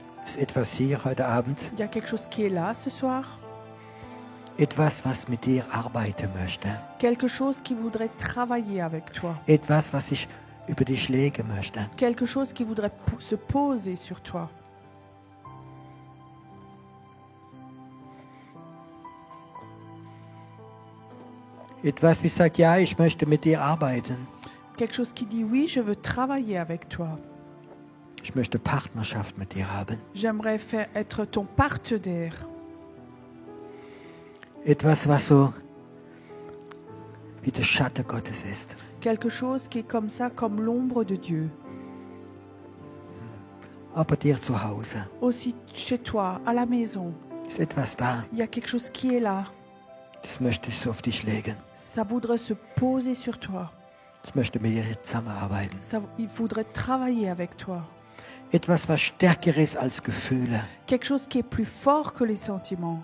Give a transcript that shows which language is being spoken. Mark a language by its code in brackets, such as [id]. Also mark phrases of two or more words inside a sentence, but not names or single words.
[de] Ist etwas hier heute Abend? [fr] Il y a quelque chose qui est là ce soir. [de] Etwas, was mit dir arbeiten möchte. [fr] Quelque chose qui voudrait travailler avec toi. [de] Etwas, was ich über dich legen möchte. [fr] Quelque chose qui voudrait se poser sur toi. [de] Etwas, wie sagt, ja, ich möchte mit dir arbeiten. [fr] Quelque chose qui dit oui, je veux travailler avec toi. [de] Ich möchte Partnerschaft mit dir haben. [fr] J'aimerais être ton partenaire. [de] Etwas, was so wie der Schatten Gottes ist. [fr] Quelque chose qui est comme ça, comme l'ombre de Dieu. [de] Aber bei dir zu Hause [fr] Aussi chez toi, à la maison, [de] ist etwas da. [fr] il y a quelque chose qui est là. [de] Das möchte ich so auf dich legen. [fr] Ça voudrait se poser sur toi. [de] Ich möchte mit dir zusammenarbeiten. [fr] Il voudrait travailler avec toi. [de] Etwas, was stärker ist als Gefühle. [fr] Quelque chose qui est plus fort que les sentiments.